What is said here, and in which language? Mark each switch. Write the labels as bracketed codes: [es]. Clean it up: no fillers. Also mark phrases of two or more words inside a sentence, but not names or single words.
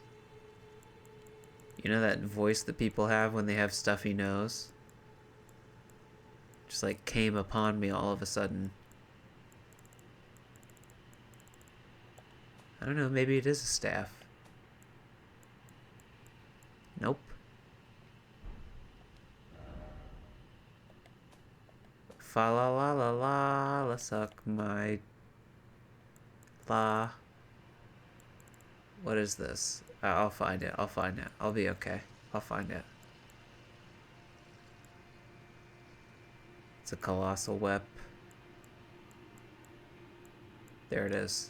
[en] You know that voice that people have when they have stuffy nose? Just came upon me all of a sudden. I don't know, maybe it is a staff. Nope. Fa la la la la la suck my la. What is this? I'll find it. I'll find it. I'll be okay. I'll find it. It's a colossal wep. There it is.